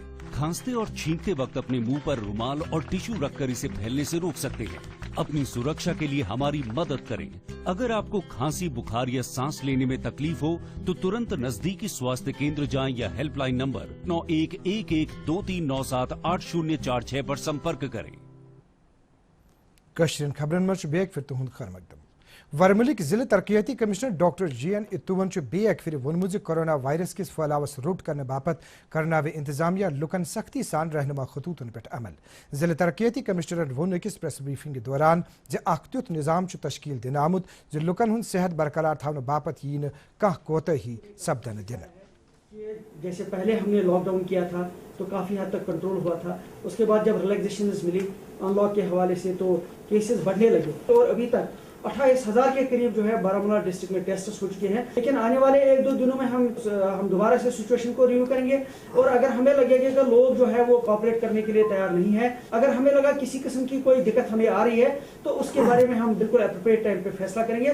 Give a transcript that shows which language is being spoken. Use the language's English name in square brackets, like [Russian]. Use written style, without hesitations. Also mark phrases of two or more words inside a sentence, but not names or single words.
[Hindi] खांसते और छींकते वक्त अपने मुंह पर रुमाल और टिश्यू रखकर इसे फैलने से रोक सकते हैं। अपनी सुरक्षा के लिए हमारी मदद करें। अगर आपको खांसी, बुखार या सांस लेने में तकलीफ हो तो तुरंत नजदीकी स्वास्थ्य केंद्र जाएं या हेल्पलाइन नंबर 911123978046 पर संपर्क करें। [Kashmiri] कश्रीन खबरन मज बेक फिर तुहंद खैर मकदम वरमुलिक जिले तरक्याती कमिश्नर डॉक्टर GN इत्तुवन बेक फिर वोनमुज कोरोना वायरस किस फैलावस रोट करने बापत करना वे इंतजामिया लुकन सख्ती सान रहनुमा खतूतन पे अमल जिले तरक्याती कमिश्नर वोन किस प्रेस ब्रीफिंग के दौरान जे अख्तुत निज़ाम तश्कील दिन आमुद जो लुकन हुन सेहत बरकरार थावन बापत यीन कह कोतही सबदन दिन। [Hindi] जैसे पहले हमने लॉकडाउन किया था तो काफ़ी हद तक कंट्रोल हुआ था, उसके बाद जब रिलैक्सेशंस मिली अनलॉक के हवाले से तो केसेस बढ़ने लगे और अभी तक 28,000 के करीब जो है बारामूला डिस्ट्रिक्ट में टेस्ट हो चुके हैं। लेकिन आने वाले 1-2 दिनों में हम दोबारा से सिचुएशन को रिव्यू करेंगे और अगर हमें लगेगा कि लोग जो है वो कोऑपरेट करने के लिए तैयार नहीं है, अगर हमें लगा किसी किस्म की कोई दिक्कत हमें आ रही है तो उसके बारे में हम बिल्कुल एप्रोप्रिएट टाइम पे फैसला करेंगे।